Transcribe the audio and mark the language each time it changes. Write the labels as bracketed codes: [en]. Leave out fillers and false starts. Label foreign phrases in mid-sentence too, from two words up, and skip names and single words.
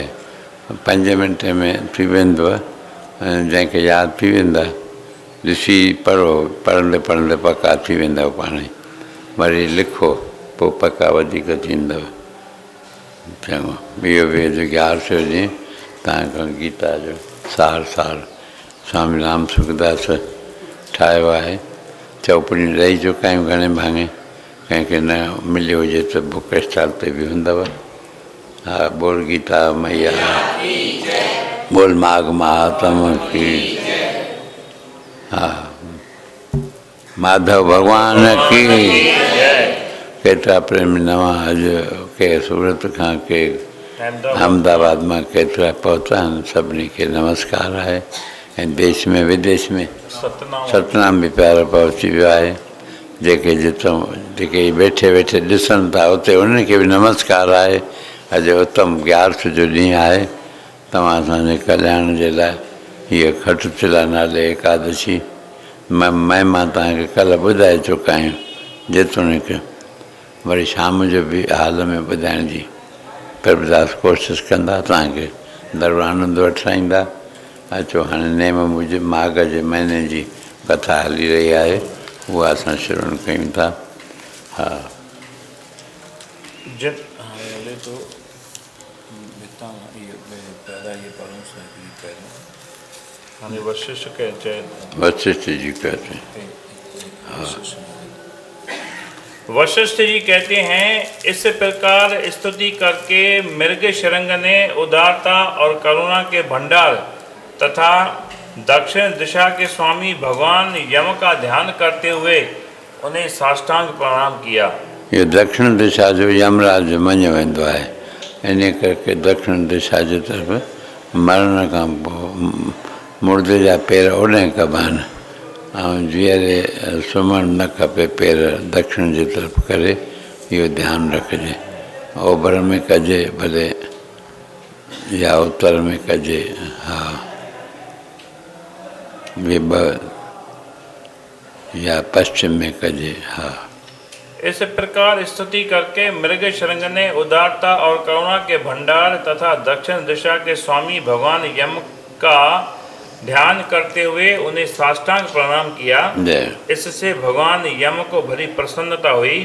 [sd] 5 मिंट में थी वेंदव, जंहिंखे यादि थी वेंदा ॾिसी पढ़ो, पढ़ंदे पढ़ंदे पका थी वेंदव पाण ई। वरी लिखो, पोइ पका वधीक थींदव। चङो, इहो बि ज्ञान हुजे तव्हांखां गीता जो सार स्वामी राम सुखदास ठाहियो आहे। चौपड़ियूं ॾेई चुका आहियूं घणे भाङे, कंहिंखे न मिलियो हुजे त [en] book stall [sd] ते बि हूंदव। [hi] हा बोल गीता मैया, बोल माघ महात्म की। हा माधव भगवान की। [sd] केतिरा प्रेम नवां अॼु के सूरत खां के अहमदाबाद मां केतिरा पहुता आहिनि, सभिनी खे नमस्कार आहे। ऐं देश में विदेश में सतनाम बि प्यारो पहुची वियो आहे। जेके जितां जेके वेठे वेठे ॾिसनि था उते उन्हनि खे बि नमस्कार आहे। अॼु उत्तम ग्यारस जो ॾींहुं आहे। तव्हां असांजे कल्याण जे लाइ हीअ खटुचिला नाले एकादशी महिमा तव्हांखे कल्ह ॿुधाए चुका आहियूं। जेतोणीकि वरी शाम जो बि हाल में ॿुधाइण जी प्रभुदास कोशिशि कंदा, तव्हांखे दरबार आनंद वठाईंदा। अचो हाणे नेम मूजिबि माघ जे महीने जी कथा हली रही आहे, उहा असां श्रवण कयूं था। [hi] हा वशिष्ठ जी कहते हैं। वशिष्ठ जी कहते हैं, इस प्रकार स्तुति करके मृगशृंग ने उदारता और करुणा के भंडार तथा दक्षिण दिशा के स्वामी भगवान यम का ध्यान करते हुए उन्हें साष्टांग प्रणाम किया। [sd] ये दक्षिण दिशा जो यमराज मञियो वेंदो आहे, इन करके दक्षिण दिशा जी तरफ़ मरण खां पोइ मुर्दे जा पेर ओॾे कबा आहिनि ऐं जीअरे सुम्हणु न खपे, पेर दक्षिण जी तरफ़ करे। इहो ध्यानु रखिजे। ओभर में कजे भले या उत्तर में कजे। हा ॿ या पश्चिम में कजे। हा [hi] इस प्रकार स्तुति करके मृगशृंग ने उदारता और करुणा के भंडार तथा दक्षिण दिशा के स्वामी भगवान यम का ध्यान करते हुए उन्हें साष्टांग प्रणाम किया। इससे भगवान यम को बड़ी प्रसन्नता हुई।